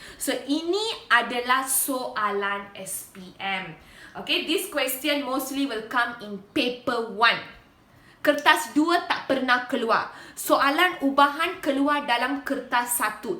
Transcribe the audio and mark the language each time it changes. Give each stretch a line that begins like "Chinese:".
Malay: So ini adalah soalan SPM.
English: Okay, this question mostly will come in paper 1.
Malay: Kertas 2 tak pernah keluar. Soalan ubahan keluar dalam kertas 1.